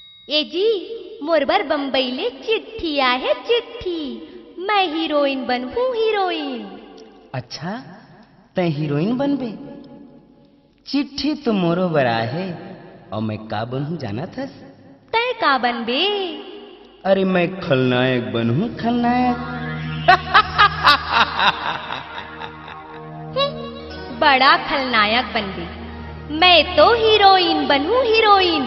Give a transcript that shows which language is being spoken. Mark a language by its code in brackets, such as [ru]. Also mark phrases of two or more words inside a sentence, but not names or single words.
[hne] ए जी मोरबर बम्बईले चिट्ठी आहे चिट्ठी, मैं हीरोइन बनूं हीरोइन। अच्छा तै हीरोइन बनबे? चिट्ठी तो मोरो बरा है और मैं का बनूं जाना थस? तय का बनबे? अरे मैं खलनायक बनूं खलनायक। बड़ा खलनायक बनबे, मैं तो हीरोइन बनूं हीरोइन।